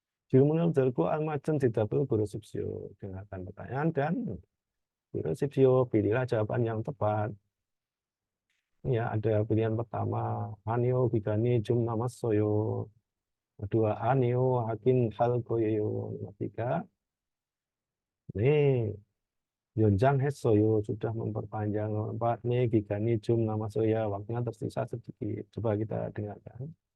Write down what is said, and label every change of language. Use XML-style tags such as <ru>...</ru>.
<ko>질문을 들고 알맞은 대답을 고르십시오.</ko> <id>Dengarkan pertanyaan dan go르십시오. Pilihlah jawaban yang tepat. Ya, ada pilihan pertama,</id> <ko>아니요, 기간이 좀 남았어요.</ko> <id>Kedua,</id> <ko>아니요, 하긴 할 거예요. Nomor 3, 네, 연장했어요.</ko> <id>Sudah memperpanjang.</id> <ko>Nomor 4, 네, 기간이 좀 남았어요.</ko> <id>Waktunya tersisa sedikit. Coba kita dengarkan.</id>